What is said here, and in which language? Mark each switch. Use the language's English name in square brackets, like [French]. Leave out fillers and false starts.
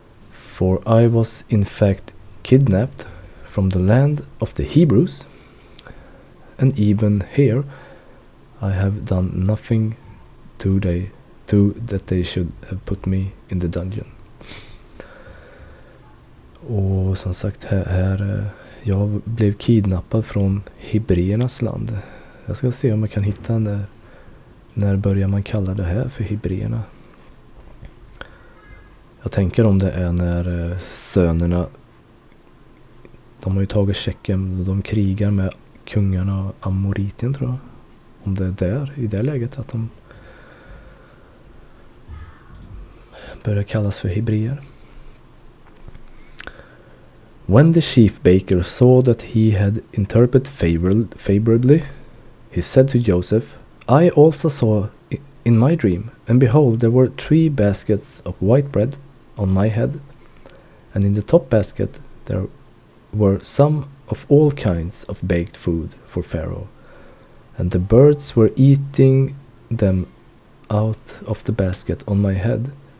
[English] For I was in fact kidnapped from the land of the Hebrews, and even here I have done nothing to that they should have put me in the dungeon." [Swedish] Och som sagt, här jag blev kidnappad från hebreernas land. Jag ska se om jag kan hitta när börjar man kalla det här för hebreerna. Jag tänker om det är när sönerna, de har ju tagit Tjeckien och de krigar med kungarna och Amoritien, tror jag. Om det är där, i det läget, att de börjar kallas för hebreer. [English] When the chief baker saw that he had interpreted favorably, he said to Joseph, I also saw in my dream, and behold, there were 3 baskets of white bread on my head, and in the top basket there were some of all kinds of baked food for Pharaoh, and the birds were eating them out of the basket on my head.